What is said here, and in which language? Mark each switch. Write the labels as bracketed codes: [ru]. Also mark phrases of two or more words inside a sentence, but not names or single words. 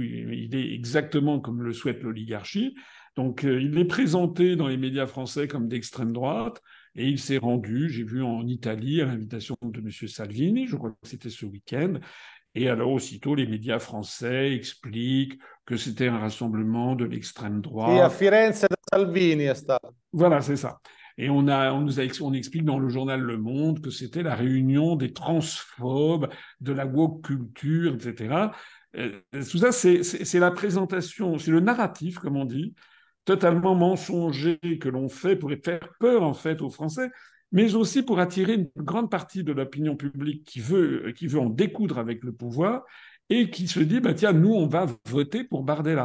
[fr] Il est exactement comme le souhaite l'oligarchie. Donc il est présenté dans les médias français comme d'extrême droite. Et il s'est rendu, j'ai vu en Italie, à l'invitation de M. Salvini, je crois que c'était ce week-end. Et alors aussitôt, les médias français expliquent que c'était un rassemblement de l'extrême [it] Sì, a [fr] droite. [it] Firenze da Salvini è stato. [fr] Voilà, c'est ça. Et on explique dans le journal Le Monde que c'était la réunion des transphobes, de la [en] woke culture, [fr] etc. Tout ça, c'est la présentation, c'est le narratif, comme on dit, totalement mensonger que l'on fait pour faire peur, en fait, aux Français, mais aussi pour attirer une grande partie de l'opinion publique qui veut en découdre avec le pouvoir et qui se dit, bah, tiens, nous, on va voter pour Bardella.